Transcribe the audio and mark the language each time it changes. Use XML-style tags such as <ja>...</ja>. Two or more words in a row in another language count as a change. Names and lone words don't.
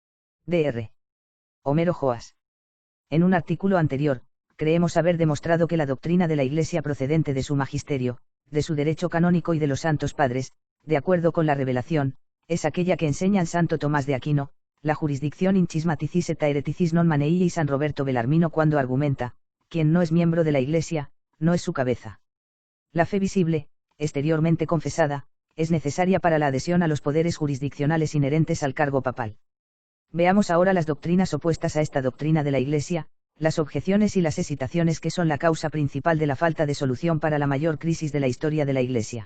<es>Dr. Homero Joas. En un artículo anterior, creemos haber demostrado que la doctrina de la Iglesia procedente de su magisterio, de su derecho canónico y de los santos padres, de acuerdo con la revelación, es aquella que enseñan Santo Tomás de Aquino, la jurisdicción</es> <la>in schismaticis et hereticis non maneii</la> <es>y San Roberto Belarmino cuando argumenta, quien no es miembro de la Iglesia, no es su cabeza. La fe visible, exteriormente confesada, es necesaria para la adhesión a los poderes jurisdiccionales inherentes al cargo papal. Veamos ahora las doctrinas opuestas a esta doctrina de la Iglesia, las objeciones y las hesitaciones que son la causa principal de la falta de solución para la mayor crisis de la historia de la Iglesia.</es>